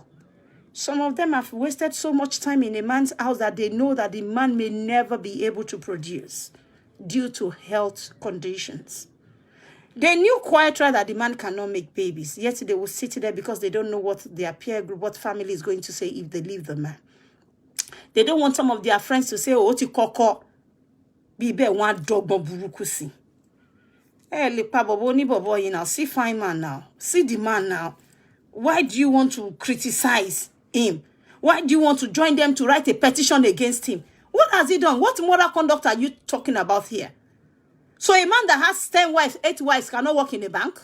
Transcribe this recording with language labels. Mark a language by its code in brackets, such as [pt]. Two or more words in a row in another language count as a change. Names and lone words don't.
[en] Some of them have wasted so much time in a man's house that they know that the man may never be able to produce due to health conditions. They knew quite right that the man cannot make babies, yet they will sit there because they don't know what their peer group, what family is going to say if they leave the man. They don't want some of their friends to say, oh, ti koko, bibe wan dogbo buruku si. Hey, lipa bobo ni bobo, you know, see fine man now. See the man now. Why do you want to criticize him? Why do you want to join them to write a petition against him? What has he done? What moral conduct are you talking about here? So a man that has 10 wives, 8 wives cannot work in a bank?